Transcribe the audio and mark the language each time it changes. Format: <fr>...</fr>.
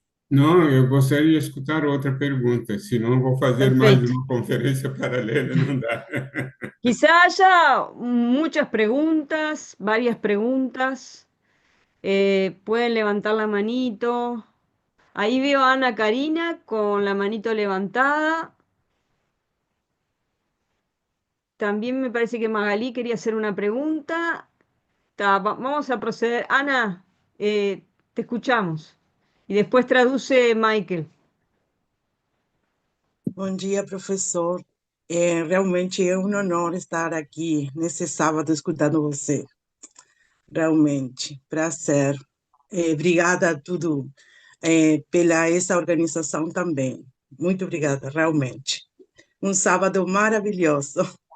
<pt>Não, eu gostaria de escutar outra pergunta, senão vou fazer mais</pt> <es>Perfecto.</es> <pt>uma conferência paralela, não dá.</pt> <es>Quizá haya muchas preguntas, varias preguntas. Pueden levantar la manito. Ahí veo a Ana Karina con la manito levantada. También me parece que Magalí quería hacer una pregunta. Vamos a proceder. Ana, te escuchamos. Y después traduce Michael.</es> <pt>Bom dia, professor. Realmente é um honor estar aqui nesse sábado escutando você. Realmente, prazer. Obrigada a tudo, pela essa organização também. Muito obrigada, realmente. Um sábado maravilhoso.</pt>